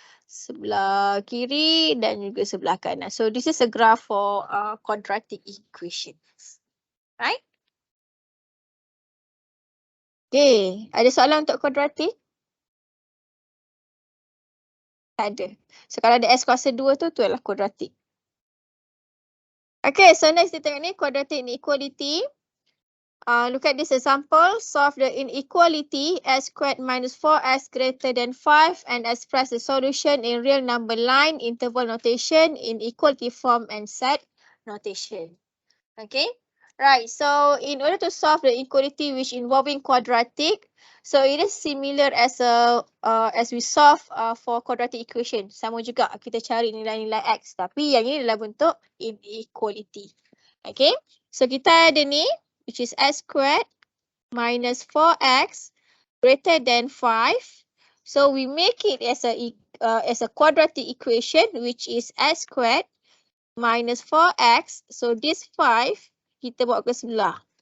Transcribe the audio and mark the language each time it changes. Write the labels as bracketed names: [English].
[Malay] Sebelah kiri dan juga sebelah kanan. [English] So this is a graph for quadratic equations. Right? [Malay] Okay, ada soalan untuk quadratic? Tak ada. So kalau ada S kuasa 2 tu adalah quadratic. [English] Okay, so next [Malay] kita tengok ni [English] quadratic inequality. Look at this example. Solve the inequality x squared minus 4x greater than 5 and express the solution in real number line, interval notation, in equality form and set notation. Okay. Right, so in order to solve the inequality which involving quadratic, so it is similar as we solve for quadratic equation. [Malay] Sama juga kita cari nilai-nilai x, tapi yang ini adalah bentuk inequality. [English] Okay, so [Malay] kita ada ni [English] which is x squared minus 4x greater than 5. So we make it as a quadratic equation which is x squared minus 4x. [Malay] So this 5 kita bawa ke sebelah.